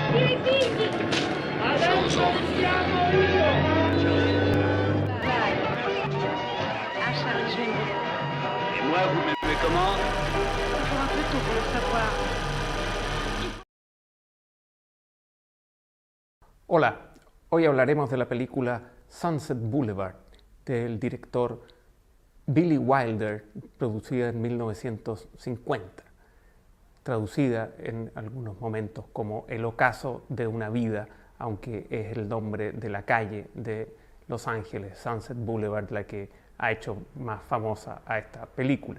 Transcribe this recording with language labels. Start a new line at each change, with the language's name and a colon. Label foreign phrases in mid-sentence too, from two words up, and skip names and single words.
Italian: i figli! Adesso siamo io! Dai, lascia ricevere.
French: Et moi, vous m'aimez comment? Toujours un peu tôt pour le savoir.
Spanish: Hola, hoy hablaremos de la película Sunset Boulevard del director Billy Wilder, producida en 1950, traducida en algunos momentos como El ocaso de una vida, aunque es el nombre de la calle de Los Ángeles, Sunset Boulevard, la que ha hecho más famosa a esta película.